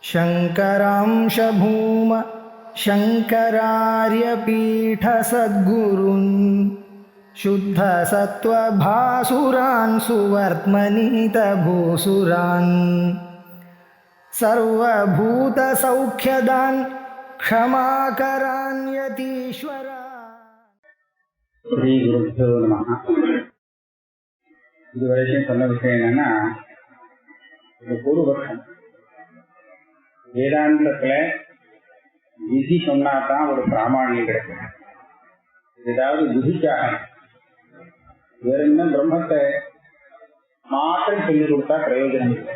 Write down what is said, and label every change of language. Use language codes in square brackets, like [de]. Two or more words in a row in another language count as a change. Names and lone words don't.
[sa] शङ्करांश भूम शङ्करार्यपीठसद्गुरून् शुद्धसत्त्वभासुरान् सुवर्त्मनीतभूसुरान् सर्वभूतसौख्यदान् क्षमाकरान् यतीश्वरान्. श्री गुरुभ्यो नमः. [ta] இதுவரைக்கும் சொன்ன விஷயம் என்னன்னா, இது பூர்வபக்ஷம். வேதாந்தத்துல விதி சொன்னாதான் ஒரு பிராமணியம் கிடைக்கும். ஏதாவது விதிக்காக வேற என்ன பிரம்மத்தை மாற்றம் சொல்லிக் கொடுத்தா பிரயோஜனம் இல்லை.